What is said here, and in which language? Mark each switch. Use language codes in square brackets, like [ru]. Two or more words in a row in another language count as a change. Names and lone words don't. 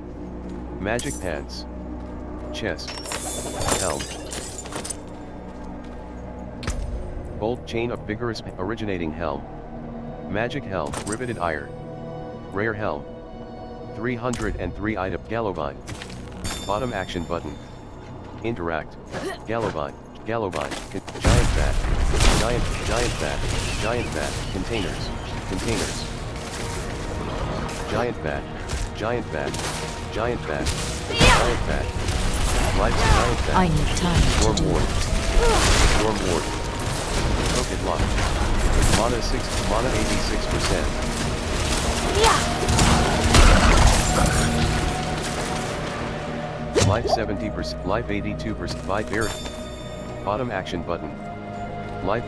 [en] Magic Pants. Chest. Helm. Bolt Chain of Vigorous Originating Helm. Magic Helm. Riveted Ire. Rare Helm. 303 item. Gallovine. Bottom action button. Interact. Gallovine. Gallovine. Giant Bat. Giant Bat. Giant Bat. Containers. Containers. Giant Bat. Giant Bat. Giant Bat. Giant Bat. Life Giant Bat. I need time to Storm do Ward. it. Storm Ward. Token Lock. Mana 6. Mana 86%. Life 70%. Life 82%. Life Berry. Bottom action button.